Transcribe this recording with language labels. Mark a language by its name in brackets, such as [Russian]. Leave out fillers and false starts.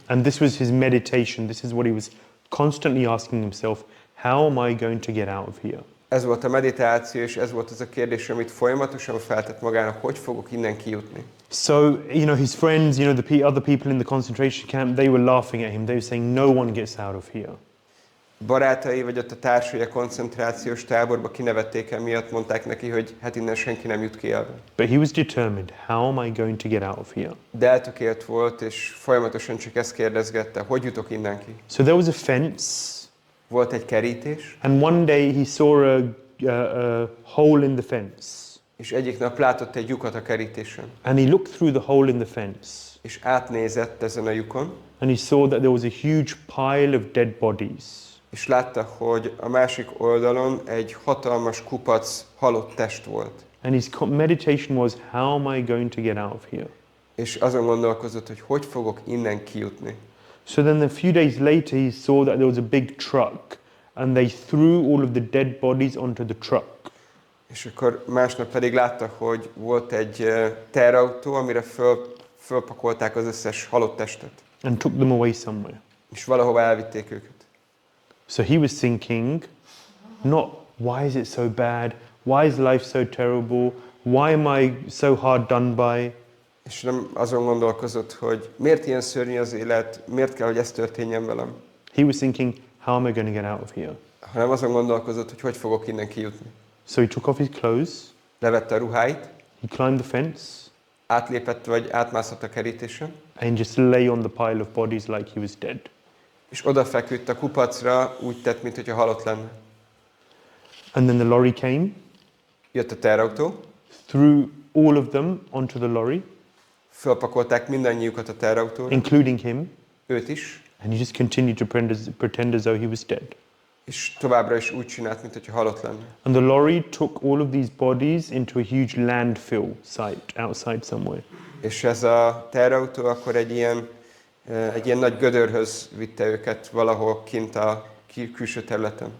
[English] And this was his meditation. This is what he was constantly asking himself, how am I going to get out of here? [Hungarian] Ez volt a meditáció, és ez volt az a kérdés, amit folyamatosan feltett magának, hogy fogok innen kijutni. [English] So, his friends, the other people in the concentration camp, they were laughing at him. They were saying, no one gets out of here. [Hungarian] Barátai, vagy ott a társai a koncentrációs táborba kinevették el miatt, mondták neki, hogy hát innen senki nem jut ki el. [English] But he was determined, how am I going to get out of here? [Hungarian] De eltökélt volt, és folyamatosan csak ezt kérdezgette, hogy jutok innen ki. [English] So there was a fence. [Hungarian] Volt egy kerítés. [English] And one day he saw a hole in the fence. [Hungarian] És egyik nap látott egy lyukat a kerítésen. [English] And he looked through the hole in the fence. [Hungarian] És átnézett ezen a lyukon. [English] And he saw that there was a huge pile of dead bodies. [Hungarian] És látta, hogy a másik oldalon egy hatalmas kupac halott test volt. [English] And his meditation was, how am I going to get out of here? [Hungarian] És azon gondolkozott, hogy fogok innen kijutni. [English] So then a few days later he saw that there was a big truck and they threw all of the dead bodies onto the truck. [Hungarian] És akkor másnap pedig látta, hogy volt egy teherautó, amire fölpakolták az összes halott testet. [English] And took them away somewhere. [Hungarian] És valahova elvitték őket. [English] So he was thinking, not why is it so bad, why is life so terrible, why am I so hard done by? [Hungarian] És nem azon gondolkozott, hogy miért ilyen szörnyű az élet, miért kell, hogy ez történjen velem. [English] He was thinking, how am I going to get out of here? [Hungarian] Hanem azon gondolkozott, hogy fogok innen kijutni. [English] So he took off his clothes. [Hungarian] Levette a ruháit. [English] He climbed the fence. [Hungarian] Átlépett vagy átmászott a kerítésen. [English] And just lay on the pile of bodies like he was dead. [Hungarian] És odafeküdt a kupacra, úgy tett, mintha halott lenne. [English] And then the lorry came. [Hungarian] Jött a teherautó. [English] Threw all of them onto the lorry. [Hungarian] Fölpakolták mindannyiukat a teherautóra. [English] Including him. [Hungarian] Őt is. [English] And he just continued to pretend as though he was dead. [Hungarian] És továbbra is úgy csinált, mintha halott lenne. [English] And the lorry took all of these bodies into a huge landfill site outside somewhere. [Hungarian] És ez a teherautó akkor egy ilyen nagy gödörhöz vitte őket valahol kint a külső területen.